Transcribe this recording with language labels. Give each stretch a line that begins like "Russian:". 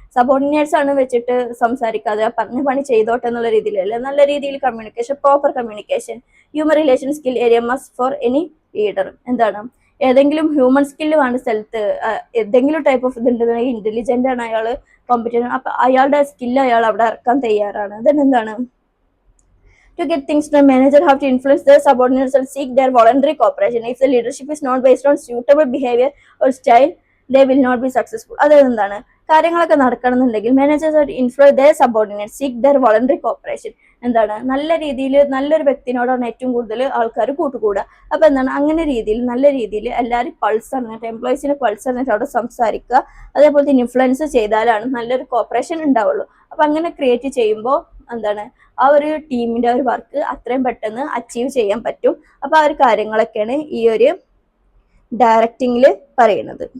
Malayalam: Subordinates ആണ് വെച്ചിട്ട് സംസാരിക്കാതെ പറഞ്ഞ പണി ചെയ്തോട്ടെ എന്നുള്ള രീതിയിലല്ല, നല്ല രീതിയിൽ communication, proper communication.
English: Human relation skill area must for any leader.
Malayalam: എന്താണ് ഏതെങ്കിലും ഹ്യൂമൻ സ്കില്ല് വേണ്ട സ്ഥലത്ത് ഏതെങ്കിലും ടൈപ്പ് ഓഫ് ഇതുണ്ടെന്നുണ്ടെങ്കിൽ ഇന്റലിജന്റ് ആണ് അയാൾ, കോമ്പറ്റന്റ്, അപ്പൊ അയാളുടെ സ്കില്ല് അയാൾ അവിടെ ഇറക്കാൻ തയ്യാറാണ്.
English: then
Malayalam: എന്താണ്
English: to get things done, manager have to influence their subordinates and seek their voluntary cooperation. If the leadership is not based on suitable behavior or style, they will not be successful.
Malayalam: അതായത് എന്താണ് കാര്യങ്ങളൊക്കെ നടക്കണമെന്നുണ്ടെങ്കിൽ
English: Managers are influence their subordinate, seek their voluntary cooperation.
Malayalam: എന്താണ് നല്ല രീതിയിൽ നല്ലൊരു വ്യക്തിനോടാണ് ഏറ്റവും കൂടുതൽ ആൾക്കാർ കൂട്ടുകൂടുക. അപ്പൊ എന്താണ് അങ്ങനെ രീതിയിൽ നല്ല രീതിയിൽ എല്ലാവരും പൾസ് അറിഞ്ഞിട്ട്, എംപ്ലോയീസിന് പൾസ് അറിഞ്ഞിട്ട് അവിടെ സംസാരിക്കുക. അതേപോലെ തന്നെ ഇൻഫ്ലുവൻസ് ചെയ്താലാണ് നല്ലൊരു കോപ്പറേഷൻ ഉണ്ടാവുള്ളൂ. അപ്പൊ അങ്ങനെ ക്രിയേറ്റ് ചെയ്യുമ്പോൾ എന്താണ് ആ ഒരു ടീമിന്റെ ഒരു വർക്ക് അത്രയും പെട്ടെന്ന് അച്ചീവ് ചെയ്യാൻ പറ്റും. അപ്പൊ ആ ഒരു കാര്യങ്ങളൊക്കെയാണ് ഈ ഒരു ഡയറക്റ്റിംഗിൽ പറയുന്നത്.